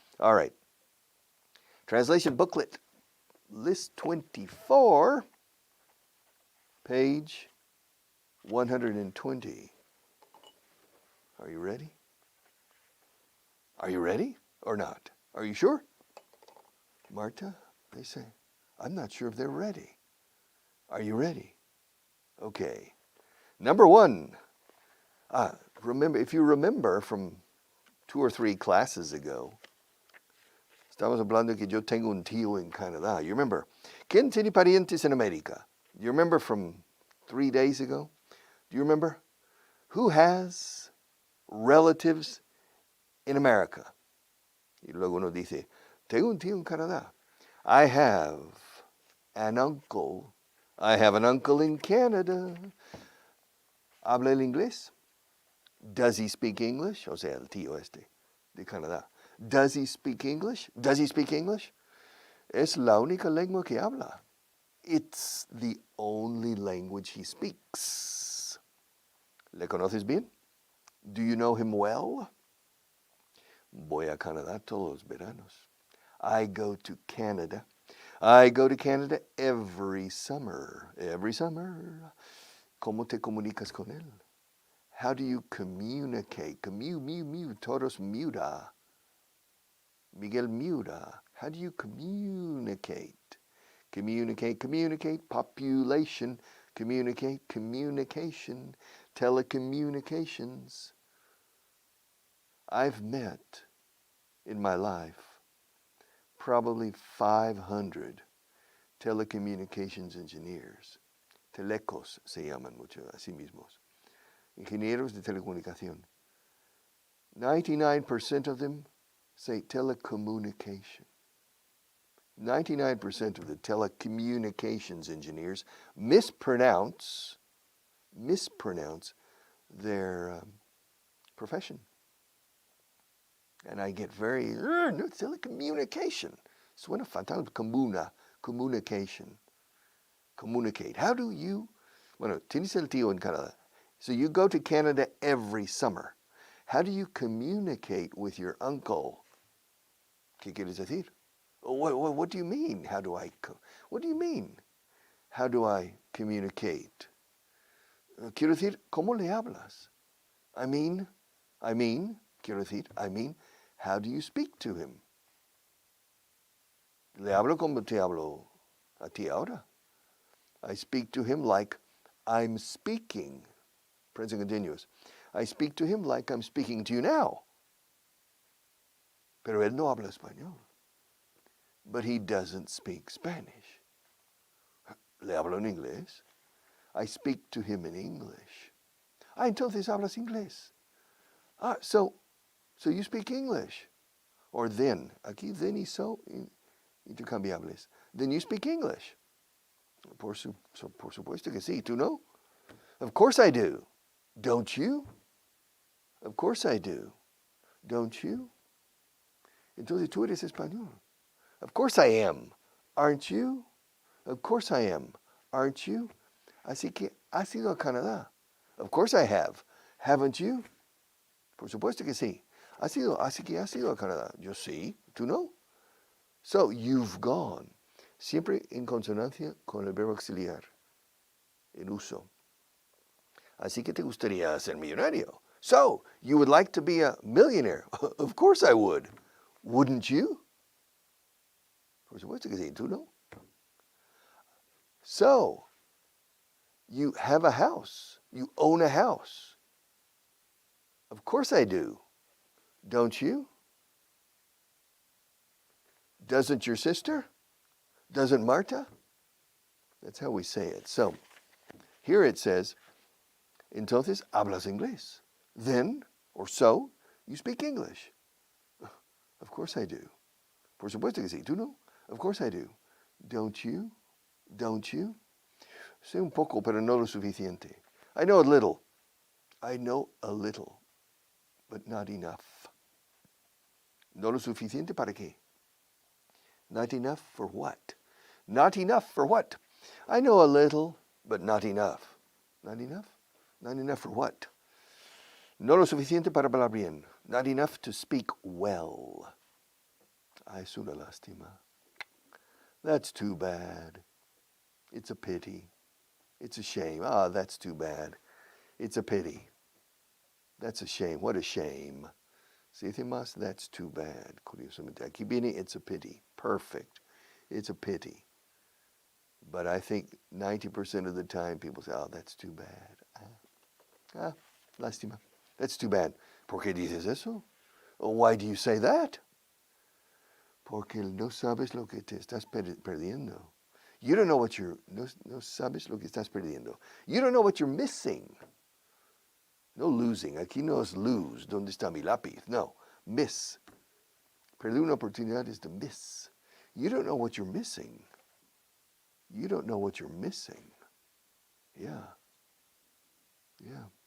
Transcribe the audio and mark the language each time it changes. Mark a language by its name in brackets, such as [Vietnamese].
[English] All right. Translation booklet, list 24, page 120. Are you ready? Are you ready or not? Are you sure? Marta, they say, I'm not sure if they're ready. Are you ready? Okay. Number one. If you remember from 2 or 3 classes ago, [Spanish] estamos hablando que yo tengo un tío en Canadá. [English] You remember? [Spanish] ¿Quién tiene parientes en América? [English] You remember from 3 days ago? Do you remember? Who has relatives in America? [Spanish] Y luego uno dice, tengo un tío en Canadá. [English] I have an uncle. I have an uncle in Canada. [Spanish] ¿Habla el inglés? [English] Does he speak English? [Spanish] O sea, el tío este de Canadá. [English] Does he speak English? Does he speak English? [Spanish] Es la única lengua que habla. [English] It's the only language he speaks. [Spanish] ¿Le conoces bien? [English] Do you know him well? [Spanish] Voy a Canadá todos los veranos. [English] I go to Canada. I go to Canada every summer. Every summer. [Spanish] ¿Cómo te comunicas con él? [English] How do you communicate? [Spanish] Todos muda. [English] Miguel muda. How do you communicate? Communicate, population, communication, telecommunications. I've met in my life probably 500 telecommunications engineers. [Spanish] Telecos se llaman mucho a sí mismos. Ingenieros de telecomunicación. [English] 99% of them say telecommunication. 99% of the telecommunications engineers mispronounce their profession. And I get very, no, telecommunication. [Spanish] Suena fatal, [English] communication. Communicate. How do you, [Spanish] bueno, tienes el tío en Canadá. [English] So you go to Canada every summer. How do you communicate with your uncle? [Spanish] ¿Qué quieres decir? [English] What do you mean? What do you mean? How do I communicate? [Spanish] Quiero decir, ¿cómo le hablas? [English] I mean, [Spanish] quiero decir, [English] how do you speak to him? [Spanish] Le hablo como te hablo a ti ahora. [English] I speak to him like I'm speaking. Present continuous. I speak to him like I'm speaking to you now. [Spanish] Pero él no habla español. [English] But he doesn't speak Spanish. [Spanish] Le hablo en inglés. [English] I speak to him in English. [Spanish] Entonces hablas inglés. [English] So you speak English. Or then. [Spanish] Aquí then y so intercambiables. [English] Then you speak English. [Spanish] Por supuesto que sí. ¿Tú no? [English] Of course I do. Don't you? Of course I do. Don't you? [Spanish] Entonces tú eres español. [English] Of course I am. Aren't you? Of course I am. Aren't you? [Spanish] Así que has ido a Canadá. [English] Of course I have. Haven't you? [Spanish] Por supuesto que sí. Así que has ido a Canadá. Yo sí. ¿Tú no? [English] So you've gone. [Spanish] Siempre en consonancia con el verbo auxiliar. En uso. Así que te gustaría ser millonario. [English] So, you would like to be a millionaire. Of course I would. Wouldn't you? [Spanish] Por supuesto que sí, ¿tú no? So, [English] You have a house. You own a house. Of course I do. Don't you? Doesn't your sister? Doesn't Marta? That's how we say it. So, here it says, [Spanish] entonces hablas inglés. [English] Then, or so, you speak English. Of course I do. [Spanish] Por supuesto que sí. ¿Tú no? [English] Of course I do. Don't you? Don't you? [Spanish] Sé un poco, pero no lo suficiente. [English] I know a little. I know a little, but not enough. [Spanish] No lo suficiente para qué? [English] Not enough for what? Not enough for what? I know a little, but not enough. Not enough? Not enough for what? [Spanish] No lo suficiente para hablar bien. [English] Not enough to speak well. [Spanish] Ay, es una lástima. [English] That's too bad. It's a pity. It's a shame. Ah, that's too bad. It's a pity. That's a shame. What a shame. [Spanish] Se dice más, [English] that's too bad. [Spanish] Curiosamente. Aquí viene, [English] it's a pity. Perfect. It's a pity. But I think 90% of the time people say, oh, that's too bad. Lástima. That's too bad. [Spanish] ¿Por qué dices eso? [English] Why do you say that? [Spanish] Porque no sabes lo que te estás perdiendo. [English] You don't know what you're, [Spanish] no sabes lo que estás perdiendo. [English] You don't know what you're missing. No losing. [Spanish] Aquí no es lose. ¿Dónde está mi lápiz? No. Miss. Perder una oportunidad [English] is to miss. You don't know what you're missing. You don't know what you're missing. Yeah. Yeah.